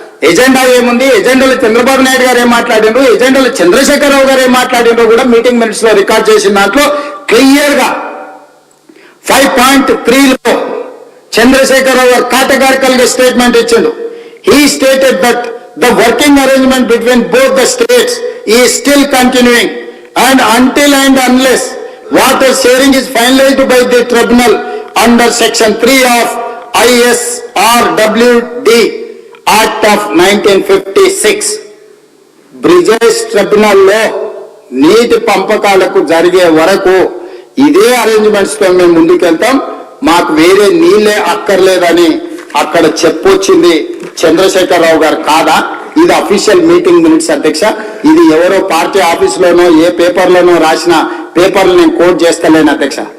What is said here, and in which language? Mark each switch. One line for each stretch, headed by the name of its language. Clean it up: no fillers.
Telugu: Agenda ఏముంది, ఎజెండాలో చంద్రబాబు నాయుడు గారు ఏం మాట్లాడినరు, ఎజెండాలో చంద్రశేఖరరావు గారు ఏం మాట్లాడినరో కూడా మీటింగ్ మినిట్స్ లో రికార్డ్ చేసిన దాంట్లో క్లియర్ గా 5.3లో చంద్రశేఖరరావు గారు కేటగారికల్ గా స్టేట్మెంట్ ఇచ్చిండు.
English: He stated that the working arrangement between both the states is still continuing, and until and unless water sharing is finalized by the tribunal under section 3 of ISRWD Act of 1956,
Telugu: Brijesh tribunal లో నీటి పంపకాలకు జరిగే వరకు ఇదే arrangements తో మేము ముందుకెళ్తాం, మాకు వేరే నీళ్ళే అక్కర్లేదని అక్కడ చెప్పొచ్చింది చంద్రశేఖరరావు గారు కాదా? ఇది అఫీషియల్ మీటింగ్ మినిట్స్ అధ్యక్ష. ఇది ఎవరో పార్టీ ఆఫీసులోనో ఏ పేపర్లోనో రాసిన పేపర్లు నేను కోట్ చేస్తలేను అధ్యక్ష.